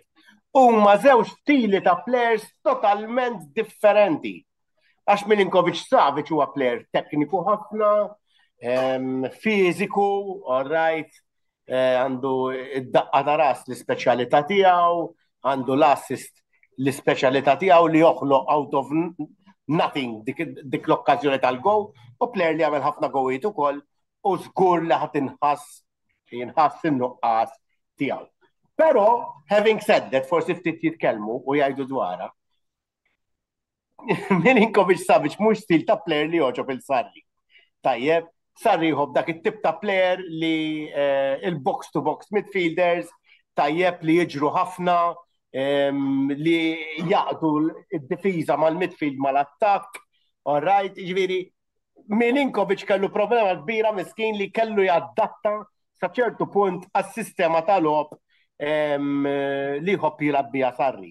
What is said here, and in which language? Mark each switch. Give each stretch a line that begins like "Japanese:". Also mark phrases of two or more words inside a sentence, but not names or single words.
Maltese: Huma żewġ stili ta' plejers totalment differenti. Għax Milinkovic Savic huwa plejer tekniku ħafna, fiżiku,
English: all right.
Maltese: Għandu id-daqqa ta' ras l-speċjalità tiegħu, għandu l-assist l-speċjalità tiegħu li joħloq
English: out of nothing
Maltese: dik l-okkażjoni tal-gow, u plejer li għamel ħafna gowiet ukoll u żgur li ħadd jinħass in-nuqqas tiegħu.
English: Però having said that,
Maltese: forsi ftit jitkellmu u jgħidu dwarha. Milinkovic Savic mhux stil ta' plejer li joġob il-Sarri. Tajjeb, Sarri jħobb dak it-tip ta' plejer li il-
English: box to box midfielders
Maltese: tajjeb li jiġru ħafna, li jaqdu id-difiża mal-midfield mal-attakk.
English: All right,
Maltese: ġifieri Milinkovic kellu problema kbira miskin li kellu jaddatta sa ċertu punt għas-sistema tal-logħob li jħobb jilgħab biha Sarri.